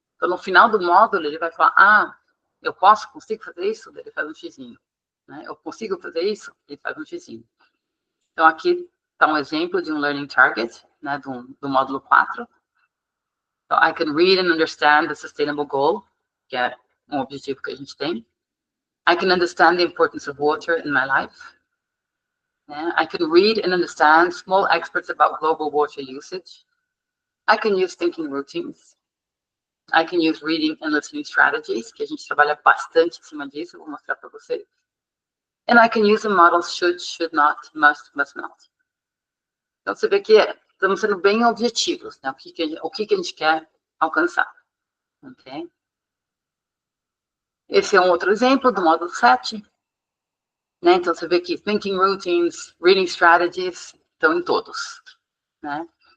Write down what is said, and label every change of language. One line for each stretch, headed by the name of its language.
Portuguese: Então, no final do módulo, ele vai falar, eu consigo fazer isso? Ele faz um xizinho. Né? Eu consigo fazer isso? Ele faz um xizinho. Então, aqui está um exemplo de um learning target, né, do módulo 4.
English: So, I can read and understand the sustainable goal,
Portuguese: que é um objetivo que a gente tem.
English: I can understand the importance of water in my life. Yeah, I can read and understand small excerpts about global water usage. I can use thinking routines. I can use reading and listening strategies,
Portuguese: que a gente trabalha bastante em cima disso, vou mostrar para vocês.
English: And I can use the models should not, must not.
Portuguese: Então, você vê que estamos sendo bem objetivos, né? O que a gente quer alcançar. Ok? Esse é um outro exemplo do módulo 7. Né? Então, você vê que thinking routines, reading strategies, estão em todos. Né?